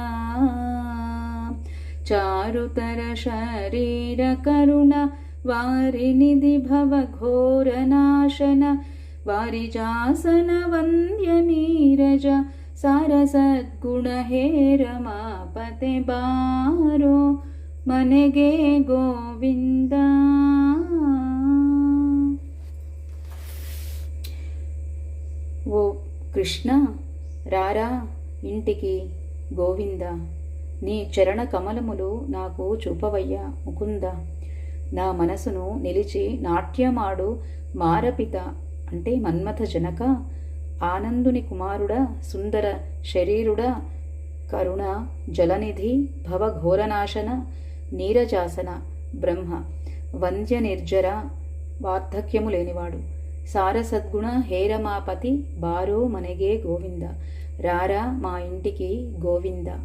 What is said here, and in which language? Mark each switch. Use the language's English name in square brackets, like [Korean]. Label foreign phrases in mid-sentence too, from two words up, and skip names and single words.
[Kannada] ಚಾರುತರ ಶರೀರ ಕರುಣ ವಾರಿನಿಧಿ ಭವ ಘೋರ ನಾಶನ ವಾರಿಜಾಸನ ವಂದ್ಯ ನೀರಜ ಸಾರ ಸದ್ಗುಣ ಹೇ ರಮಾಪತೆ ಬಾರೋ ಮನೆಗೆ ಗೋವಿಂದ. [Telugu] ఓ కృష్ణ రారా ఇంటికి గోవింద, నీ చరణ కమలములు నాకు చూపవయ్యా ముకుంద. నా మనసును నిలిచి నాట్యమాడు మారపిత అంటే మన్మథ జనక, ఆనందుని కుమారుడా, సుందర శరీరుడా, కరుణ జలనిధి భవఘోరనాశన నీరజాసన బ్రహ్మ వంద్య నిర్జర వార్ధక్యము లేనివాడు సారసద్గుణ హేరమాపతి [Kannada] ಬಾರೋ ಮನೆಗೆ ಗೋವಿಂದ, [Telugu] రారా మా ఇంటికి గోవింద.